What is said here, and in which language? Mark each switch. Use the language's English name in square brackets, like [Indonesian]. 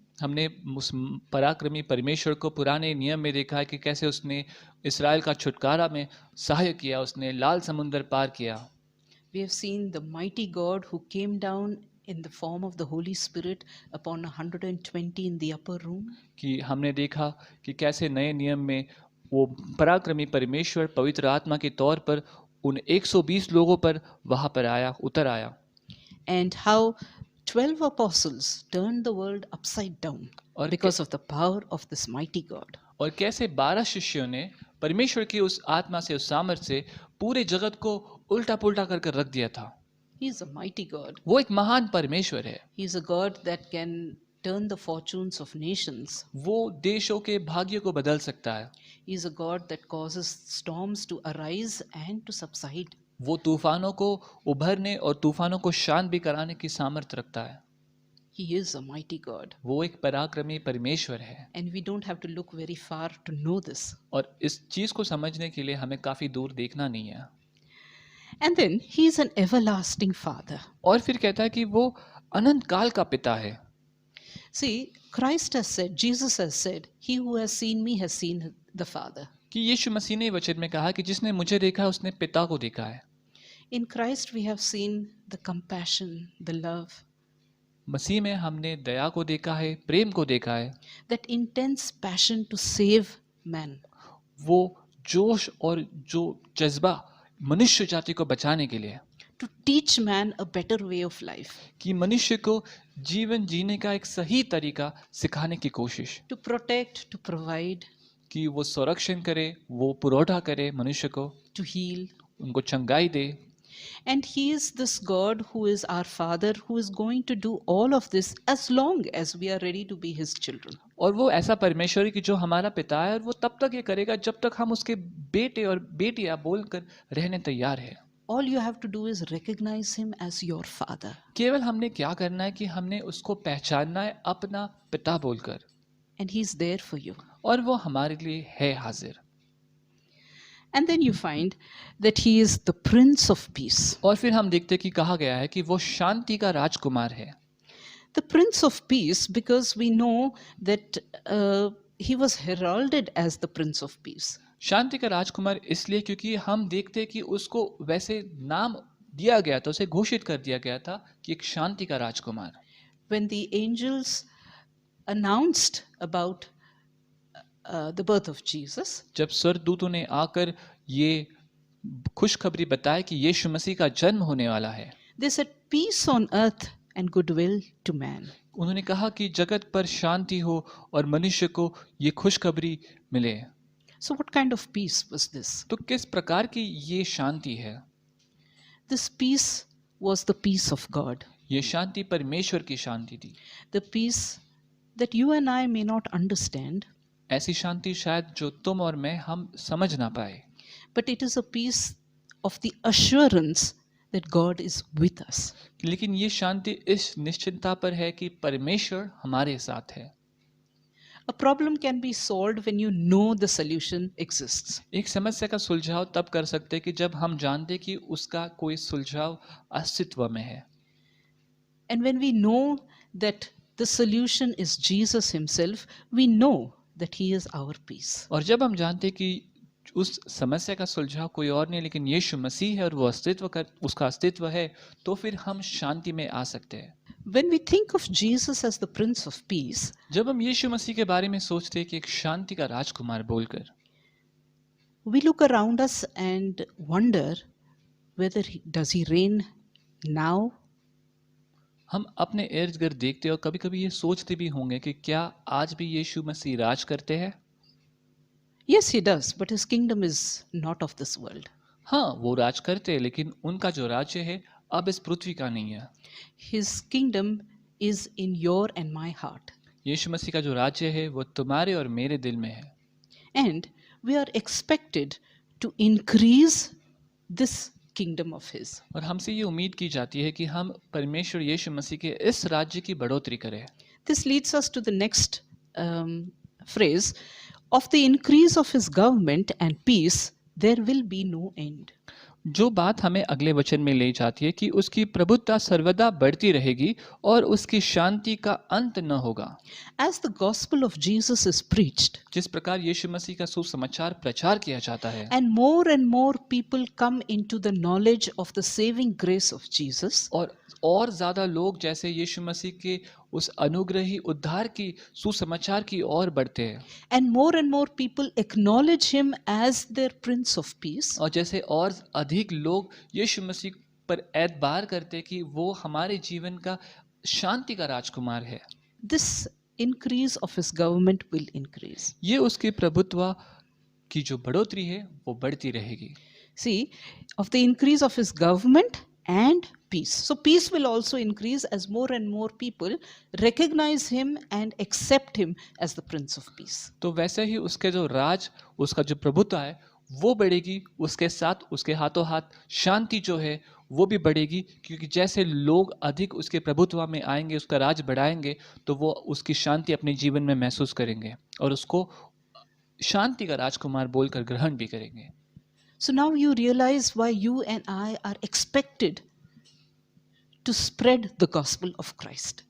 [Hindi] हमने उस पराक्रमी परमेश्वर को पुराने नियम में देखा है कि कैसे उसने इस्राएल का छुटकारा में सहाय किया, उसने लाल समुंदर पार किया। [English] We have seen the mighty God who came down in the form of the Holy Spirit upon 120 in the upper room. [Hindi] कि हमने देखा कि कैसे नए नियम में वो पराक्रमी परमेश्वर पवित्र आत्मा के तौर पर उन 120 लोगों पर वहाँ पर उतर आया। [English] And how 12 apostles turned the world upside down [Hindi] और [English] because of the power of this mighty God. [Hindi] और कैसे 12 शिष्यों ने परमेश्वर की उस आत्मा से, उस सामर्थ से पूरे जगत को उल्टा पुल्टा कर रख दिया था। [English] He is a mighty God. [Hindi] वो एक महान परमेश्वर है। [English] He is a God that can turn the fortunes of nations. [Hindi] वो देशों के भाग्य को बदल सकता है। [English] He is a God that causes storms to arise and to subside. [Hindi] वो तूफानों को उभरने और तूफानों को शांत भी कराने की सामर्थ्य रखता है। [English] He is a mighty God. [Hindi] वो एक पराक्रमी परमेश्वर है। [English] And we don't have to look very far to know this. [Hindi] और इस चीज को समझने के लिए हमें काफी दूर देखना नहीं है। [English] And then he is an everlasting father. [Hindi] और फिर कहता है कि वो अनंत काल का पिता है। [English] See, Christ has said, Jesus has said, he who has seen me has seen the Father. [Hindi] कि यीशु मसीह ने वचन में कहा कि जिसने मुझे देखा उसने पिता को देखा है। [English] In Christ we have seen the compassion, the love, [Hindi] मसीह में हमने दया को देखा है, प्रेम को देखा है, [English] that intense passion to save man. [Hindi] वो जोश और जो जज्बा मनुष्य जाति को बचाने के लिए, [English] To teach man a better way of life. [Hindi] कि मनुष्य को जीवन जीने का एक सही तरीका सिखाने की कोशिश, [English] To protect, to provide, [Hindi] कि वो संरक्षण करे, वो पुरोधा करे मनुष्य को, [English] to heal. [Hindi] उनको चंगाई दे। [English] And He is this God who is our Father, who is going to do all of this as long as we are ready to be His children. [Hindi] और वो ऐसा परमेश्वर है कि जो हमारा पिता है और वो तब तक ये करेगा जब तक हम उसके बेटे और बेटियां बोलकर रहने तैयार है। [English] All you have to do is recognize Him as your Father. [Hindi] केवल हमने क्या करना है कि हमने उसको पहचानना है अपना पिता बोलकर, [English] And He's there for you. [Hindi] और वो हमारे लिए है हाजिर। [English] And then you find that He is the Prince of Peace. [Hindi] और फिर हम देखते कि कहा गया है कि वो शांति का राजकुमार है। [English] The Prince of Peace, because we know that He was heralded as the Prince of Peace. [Hindi] शांति का राजकुमार इसलिए क्योंकि हम देखते कि उसको वैसे नाम दिया गया था, उसे घोषित कर दिया गया था कि एक शांति का राजकुमार। [English] When the angels announced about the birth of Jesus, [Hindi] जब स्वर्गदूतों ने आकर ये खुशखबरी बताई कि यीशु मसीह का जन्म होने वाला है, [English] they said, "Peace on earth and goodwill to man." [Hindi] उन्होंने कहा कि जगत पर शांति हो और मनुष्य को ये खुशखबरी मिले। [English] So, what kind of peace was this? [Hindi] तो किस प्रकार की ये शांति है? [English] This peace was the peace of God, [Hindi] ये शांति परमेश्वर की शांति थी। [English] the peace that you and I may not understand, [Hindi] ऐसी शांति शायद जो तुम और मैं हम समझ ना पाए, [English] but it is a peace of the assurance that God is with us. [Hindi] लेकिन ये शांति इस निश्चिंतता पर है कि परमेश्वर हमारे साथ है। [English] A problem can be solved when you know the solution exists. [Hindi] एक समस्या का सुलझाव तब कर सकते हैं कि जब हम जानते कि उसका कोई सुलझाव अस्तित्व में है। [English] And when we know that the solution is Jesus Himself, we know that He is our peace. [Hindi] और जब हम जानते कि उस समस्या का सुलझाव कोई और नहीं लेकिन यीशु मसीह है और वो उसका अस्तित्व है, तो फिर हम शांति में आ सकते हैं। [English] When we think of Jesus as the Prince of Peace, [Hindi] जब हम यीशु मसीह के बारे में सोचते हैं कि एक शांति का राजकुमार बोलकर, [English] we look around us and wonder whether does He reign now? [Hindi] हम अपने इर्द गिर्द देखते हैं और कभी कभी ये सोचते भी होंगे कि क्या आज भी यीशु मसीह राज करते हैं? [English] Yes, He does, but His kingdom is not of this world. [Hindi] हाँ, वो राज करते हैं लेकिन उनका जो राज्य है अब इस पृथ्वी का नहीं है। [English] His kingdom is in your and my heart. [Hindi] यीशु मसीह का जो राज्य है वो तुम्हारे और मेरे दिल में है। [English] And we are expected to increase this kingdom of His. [Hindi] और हमसे ये उम्मीद की जाती है कि हम परमेश्वर यीशु मसीह के इस राज्य की बढ़ोतरी करें। [English] This leads us to the next phrase. Of the increase of His government and peace, there will be no end. [Hindi] जो बात हमें अगले वचन में ले जाती है कि उसकी प्रभुता सर्वदा बढ़ती रहेगी और उसकी शांति का अंत न होगा। [English] As the gospel of Jesus is preached, [Hindi] जिस प्रकार यीशु मसीह का सुसमाचार प्रचार किया जाता है [English] and more people come into the knowledge of the saving grace of Jesus, [Hindi] और ज्यादा लोग जैसे यीशु मसीह के उस अनुग्रही उद्धार की सुसमाचार की ओर बढ़ते हैं, [English] and more people acknowledge Him as their Prince of Peace, [Hindi] और जैसे और अधिक लोग यीशु मसीह पर एतबार करते हैं कि वो हमारे जीवन का शांति का राजकुमार है, [English] this increase of His government will increase. [Hindi] ये उसके प्रभुत्व की जो बढ़ोतरी है वो बढ़ती रहेगी। [English] See, of the increase of His government and peace. So peace will also increase as more and more people recognize Him and accept Him as the Prince of Peace. [Hindi] तो वैसे ही उसके जो राज, उसका जो प्रभुत्व है वो बढ़ेगी, उसके साथ उसके हाथों हाथ शांति जो है वो भी बढ़ेगी, क्योंकि जैसे लोग अधिक उसके प्रभुत्व में आएंगे, उसका राज बढ़ाएंगे, तो वो उसकी शांति अपने जीवन में महसूस करेंगे और उसको शांति का राजकुमार बोलकर ग्रहण भी करेंगे। [English] So now you realize why you and I are expected to spread the gospel of Christ.